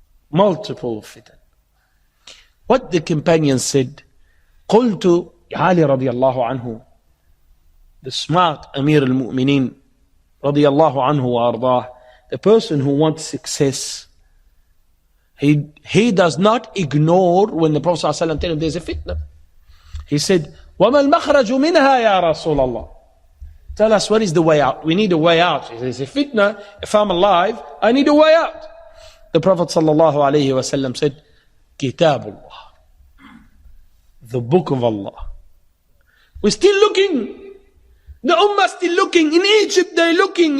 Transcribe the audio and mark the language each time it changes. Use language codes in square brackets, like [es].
[en] Multiple fitan. What the companion said, [ar] قلت [en] Ali radiallahu anhu, the smart Amir al-Mu'mineen radiallahu anhu wa ardah, the person who wants success, he does not ignore when the Prophet ﷺ tells him there's a fitna. He said, [ar] وَمَا الْمَخْرَجُ مِنْهَا يَا رَسُولَ اللَّهِ. [en] Tell us what is the way out. We need a way out. He says, there's a fitna. If I'm alive, I need a way out. The Prophet ﷺ said, Kitabullah, the book of Allah. We're still looking. The Ummah still looking. In Egypt they're looking.